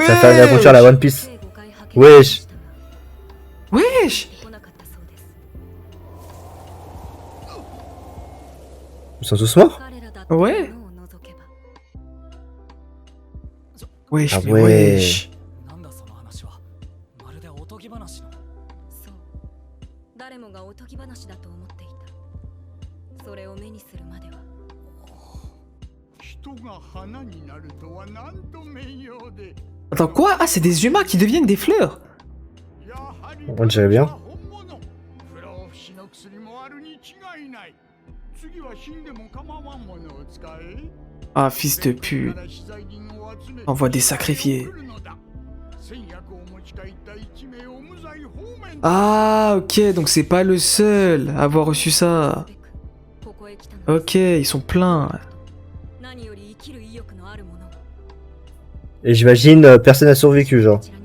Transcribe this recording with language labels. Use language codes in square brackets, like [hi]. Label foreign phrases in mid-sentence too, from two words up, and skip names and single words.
[fr] ça fait une aventure à la One Piece. Wesh. Wesh. Ils sont tous morts? Ouais. Wesh, Ah mais ouais. wesh. [ja] なんだその話は。まるでおとぎ話の。そう、誰もがおとぎ話だと思っていた。それを目にするまでは。人が花になるとはなんと名誉で。 [fr] Attends, quoi? Ah, c'est des humains qui deviennent des fleurs. [ja] やはり [fr] On dirait bien. [ja] 本物。不老不死の薬もあるに違いない。次は死んでも構わんものを使え。 [fr] Ah, fils de pute. Envoie des sacrifiés. Ah, ok, donc c'est pas le seul à avoir reçu ça. Ok, ils sont pleins. Et j'imagine, personne n'a survécu, genre.